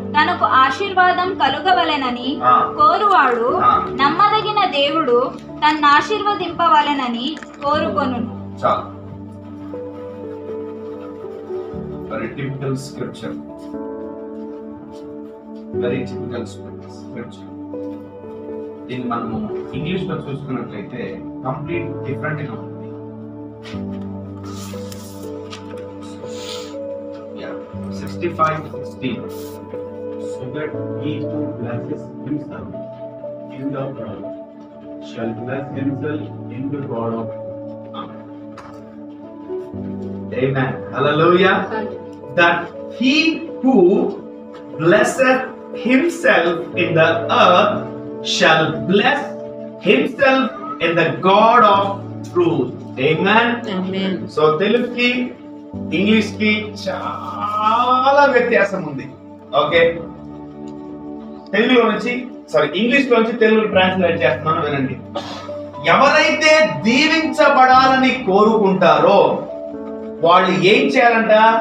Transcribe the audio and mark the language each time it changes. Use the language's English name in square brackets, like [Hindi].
[Telugu] తనకు ఆశీర్వాదం కలుగవలెనని కోరువాడు నమ్మదగిన దేవుడు తన్ను ఆశీర్వదింపవలెనని కోరుకొనును. చాలు. [English] Very typical scripture. Very typical scripture. [Telugu] దీన్ని మనము ఇంగ్లీష్ లో చూసుకున్నట్లయితే కంప్లీట్ డిఫరెంట్ గా ఉంటుంది. 65:16. [English] So that he who blesses himself in the world shall bless himself in the God of Amen. Amen. Hallelujah. That he who blesseth himself in the earth shall bless himself in the God of truth. Amen. Amen. [Telugu] So తెలుగుకి English కి చాలా వ్యత్యాసం ఉంది. Okay, తెలుగులో నుంచి English లో నుంచి Telugu translate చేస్తున్నాను, వినండి. ఎవరైతే దీవించబడాలని కోరుకుంటారో వాళ్ళు ఏం చేయాలంట?